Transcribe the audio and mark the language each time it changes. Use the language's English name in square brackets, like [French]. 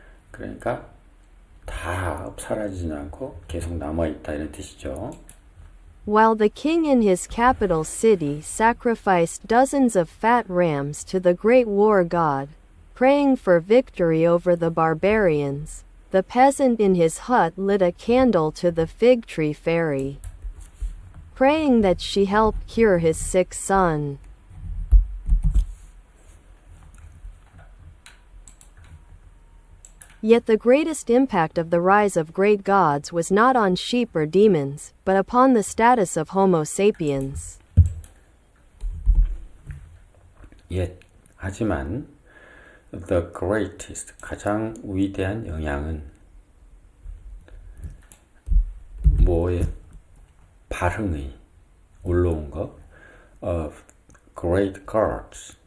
[Korean] 그러니까 다 사라지지 않고 계속 남아있다, 이런 뜻이죠. [English] While the king in his capital city sacrificed dozens of fat rams to the great war god, praying for victory over the barbarians, the peasant in his hut lit a candle to the fig tree fairy, praying that she help cure his sick son. Yet the greatest impact of the rise of great gods was not on sheep or demons, but upon the status of Homo sapiens. [Korean] 하지만 [English] the greatest, [Korean] 가장 위대한 영향은 뭐에? 발흥의, 올라온 것, [English] of great gods.